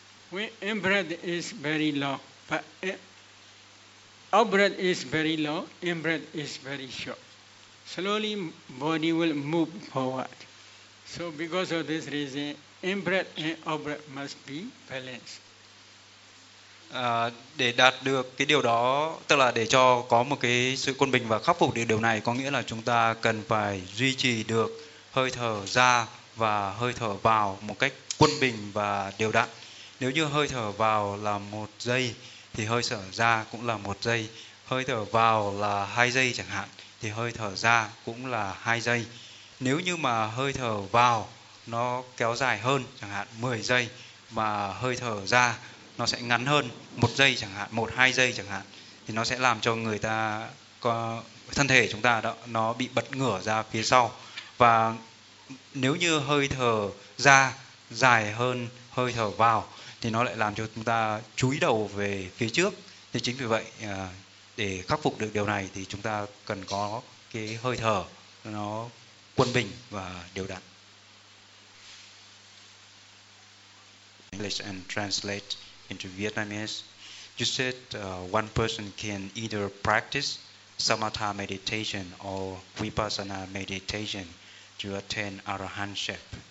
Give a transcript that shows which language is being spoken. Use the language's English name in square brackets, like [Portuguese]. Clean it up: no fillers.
[English] When in breath is very long, but out breath is very long, in breath is very short, slowly body will move forward. So because of this reason, in breath and out breath must be balanced. [Vietnamese] Để đạt được cái điều đó, tức là để cho có một cái sự quân bình và khắc phục điều này, có nghĩa là chúng ta cần phải duy trì được hơi thở ra và hơi thở vào một cách quân bình và đều đặn. Nếu như hơi thở vào là 1 giây thì hơi thở ra cũng là 1 giây, hơi thở vào là 2 giây chẳng hạn thì hơi thở ra cũng là 2 giây. Nếu như mà hơi thở vào nó kéo dài hơn chẳng hạn 10 giây, mà hơi thở ra nó sẽ ngắn hơn 1 giây chẳng hạn, 1-2 giây chẳng hạn, thì nó sẽ làm cho người ta có thân thể chúng ta đó, nó bị bật ngửa ra phía sau. Và nếu như hơi thở ra dài hơn hơi thở vào thì nó lại làm cho chúng ta chúi đầu về phía trước. Thì chính vì vậy, để khắc phục được điều này thì chúng ta cần có cái hơi thở nó quân bình và đều đặn. [English] English and translate into Vietnamese. You said one person can either practice Samatha meditation or Vipassana meditation to attain Arahantship.